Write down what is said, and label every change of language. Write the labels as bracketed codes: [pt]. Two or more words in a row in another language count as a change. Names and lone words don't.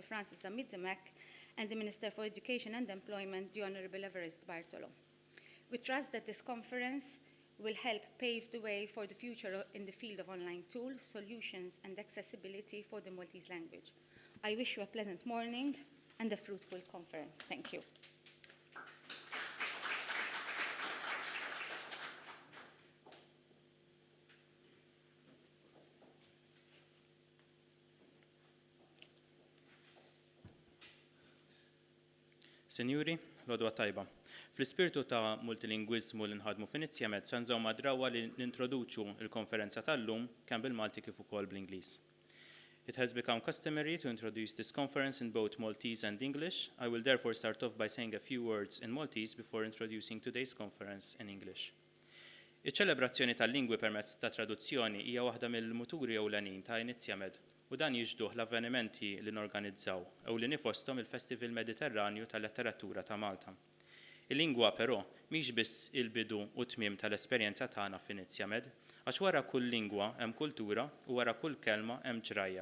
[en] Francis Amidemek and the Minister for Education and Employment, the Honourable Everest Bartolo. We trust that this conference will help pave the way for the future in the field of online tools, solutions, and accessibility for the Maltese language. I wish you a pleasant morning and a fruitful conference. Thank you. [mt] Sinjuri, l-għodwa tajba. Fl-ispirtu ta' multilingwiżmu li nħadmu f'Inizjamed se nżgħu ma' drawwa li nintroduċu l-konferenza tal-lum kemm bil-Malti kif ukoll bl-Ingliż. [en] It has become customary to introduce this conference in both Maltese and English. I will therefore start off by saying a few words in Maltese before introducing today's conference in English. [mt] Iċ-ċelebrazzjoni tal-lingwi permezz ta' traduzzjoni hija waħda mill-muturi ewlenin ta' Inizjamed u dan jiġduh l-avvenimenti li norganizzaw ewlieni fosthom il-Festival Mediterranju tal-Letteratura ta' Malta. Il-lingwa però mhix biss il-bidu u tmiem tal-esperjenza tagħna f'Inizjamed, għax wara kull lingwa hemm kultura u wara kull kelma hemm ġrajja.